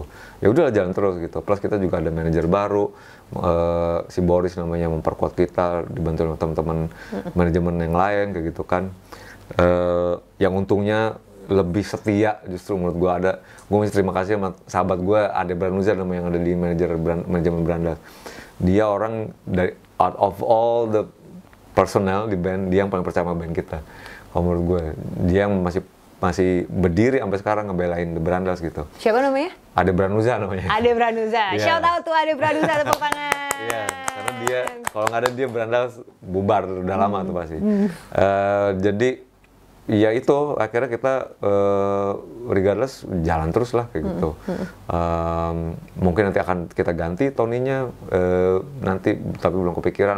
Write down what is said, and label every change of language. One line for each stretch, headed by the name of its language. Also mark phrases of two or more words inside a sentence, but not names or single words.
Indonesian: Ya udahlah jalan terus gitu. Plus kita juga ada manajer baru, si Boris namanya, memperkuat kita, dibantu oleh teman-teman manajemen yang lain kayak gitu kan. Yang untungnya lebih setia justru menurut gue ada. Gue mesti terima kasih sama sahabat gue, Ade Branuza namanya, yang ada di manajemen Branda. Dia orang dari
English: out of all the personnel
Indonesian: di band, dia yang paling percaya sama band kita. Kalau menurut gue, dia yang masih berdiri sampai sekarang ngebelain The Brandas gitu. Siapa namanya? Ade Branuza namanya.
English: Ade Branuza. Shout out to Ade Branuza,
Indonesian: tepuk tangan. Iya, karena dia kalau nggak ada dia Brandas bubar udah lama tuh pasti. Jadi ya itu akhirnya kita regardless jalan terus lah kayak gitu. Mungkin nanti akan kita ganti Tony-nya nanti, tapi belum kepikiran.